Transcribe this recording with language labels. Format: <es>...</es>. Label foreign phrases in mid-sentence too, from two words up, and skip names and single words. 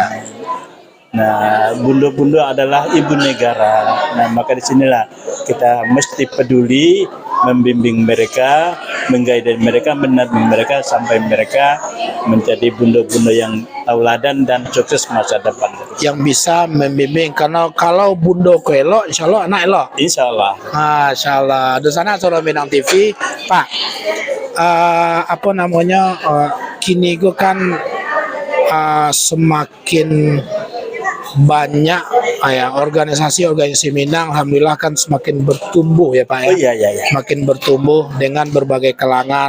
<id>Nah, bundo-bundo adalah ibu negara. Nah, maka disinilah kita mesti peduli membimbing mereka, mengguide mereka, mendampingi mereka sampai mereka menjadi bundo-bundo yang tauladan dan sukses masa depan. Yang bisa membimbing, karena</id> <min>kalau bundo ko elok,</min> <id>insya Allah anak elok. Insya Allah. Masya Allah. Dusana Solo Minang TV, Pak. Apa namanya? Kini gue kan semakin banyak ya organisasi Minang, alhamdulillah kan semakin bertumbuh ya Pak ya. Oh iya. Semakin bertumbuh dengan berbagai kalangan.</id>